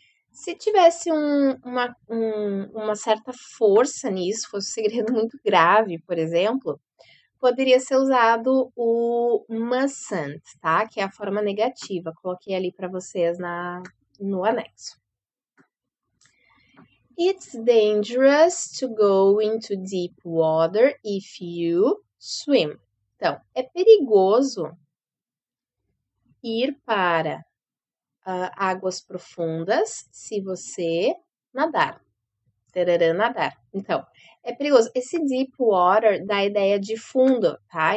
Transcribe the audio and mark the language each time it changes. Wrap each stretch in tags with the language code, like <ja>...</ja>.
<pt>Se tivesse uma certa força nisso, fosse um segredo muito grave, por exemplo, poderia ser usado o mustn't, tá? Que é a forma negativa. Coloquei ali para vocês no anexo.</pt> <en>It's dangerous to go into deep water if you swim.</en> <pt>Então, é perigoso ir para águas profundas se você nadar. Nadar. Então, é perigoso. Esse deep water dá a ideia de fundo, tá?</pt>